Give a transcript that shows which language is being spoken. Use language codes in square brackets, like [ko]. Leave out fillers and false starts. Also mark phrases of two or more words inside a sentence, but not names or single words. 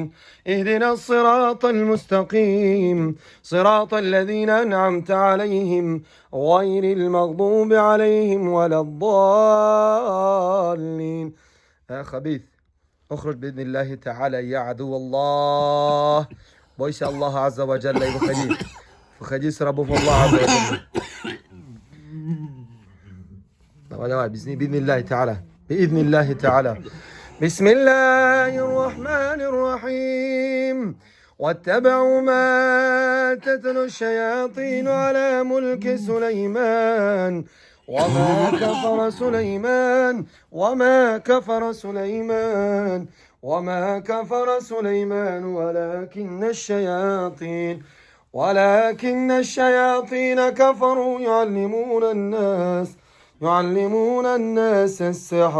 [ar] اهدنا الصراط المستقيم، صراط الذين أنعمت عليهم غير المغضوب عليهم ولا الضالين. يا خبيث اخرج بإذن الله تعالى يا عدو الله. [ru] бойся Аллаха [ar] عز وجل [ru] и выходи. Выходи с рабов Аллаха [ar] عز وجل. давай, بإذن الله تعالى، بإذن الله تعالى. بسم الله الرحمن الرحيم. واتبعوا ما تتلو الشياطين على ملك سليمان وما كفر سليمان ولكن الشياطين كفروا يعلمون الناس السحر.